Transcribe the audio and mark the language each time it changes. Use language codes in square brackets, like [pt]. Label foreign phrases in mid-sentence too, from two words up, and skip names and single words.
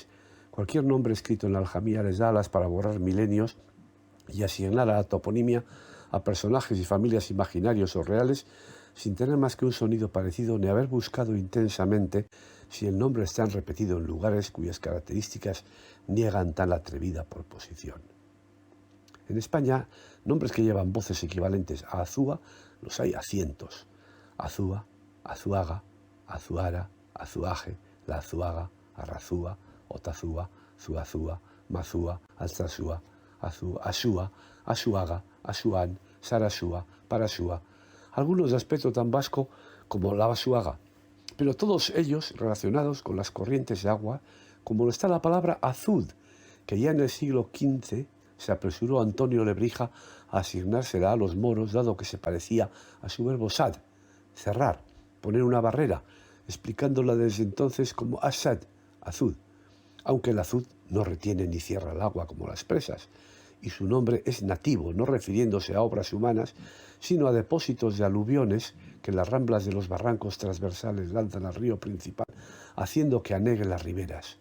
[es] Cualquier nombre escrito en la aljamía les da alas para borrar milenios y asignar a la toponimia a personajes y familias imaginarios o reales sin tener más que un sonido parecido ni haber buscado intensamente si el nombre está repetido en lugares cuyas características niegan tal atrevida proposición. En España, nombres que llevan voces equivalentes a Azúa los hay a cientos. Azúa, Azuaga, Azuara, Azuaje, La Azuaga, Arrazúa, Otazúa, Zuazúa, Mazúa, Alzazúa, Asúa, Asuaga, Asuán, Sarasúa, Parasúa, algunos de aspecto tan vasco como la Basuaga, pero todos ellos relacionados con las corrientes de agua, como lo está la palabra azud, que ya en el siglo XV se apresuró Antonio Lebrija a asignársela a los moros, dado que se parecía a su verbo sad, cerrar, poner una barrera, explicándola desde entonces como asad, azud, aunque el azud no retiene ni cierra el agua como las presas, y su nombre es nativo, no refiriéndose a obras humanas, sino a depósitos de aluviones que las ramblas de los barrancos transversales lanzan al río principal, haciendo que anegue las riberas.